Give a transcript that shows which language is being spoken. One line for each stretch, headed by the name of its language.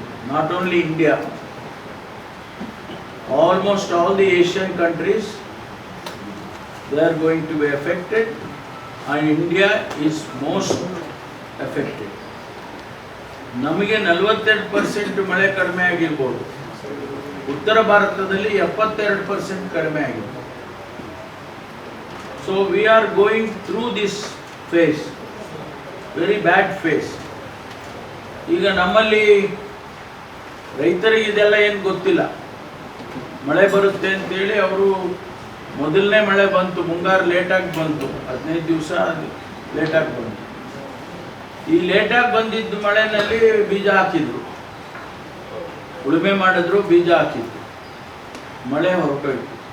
English: Not only India, almost all the Asian countries, they are going to be affected, and India is most affected.
Kannada: ನಮಗೆ 42% ಮಳೆ ಕಡಿಮೆ ಆಗಿರ್ಬೋದು, ಉತ್ತರ ಭಾರತದಲ್ಲಿ 72% ಕಡಿಮೆ ಆಗಿದೆ.
English: So we are going through this phase, very bad phase.
Kannada: ಈಗ ನಮ್ಮಲ್ಲಿ ರೈತರಿಗೆ ಇದೆಲ್ಲ ಏನು ಗೊತ್ತಿಲ್ಲ. ಮಳೆ ಬರುತ್ತೆ ಅಂತೇಳಿ ಅವರು ಮೊದಲನೇ ಮಳೆ ಬಂತು, ಮುಂಗಾರು ಲೇಟಾಗಿ ಬಂತು, 15 ದಿವಸ ಲೇಟಾಗಿ ಬಂತು. ಈ ಲೇಟಾಗಿ ಬಂದಿದ್ದು ಮಳೆನಲ್ಲಿ ಬೀಜ ಹಾಕಿದ್ರು, ಉಳುಮೆ ಮಾಡಿದ್ರು, ಬೀಜ ಹಾಕಿದ್ರು, ಮಳೆ ಹೊರಟೋಯ್ತು.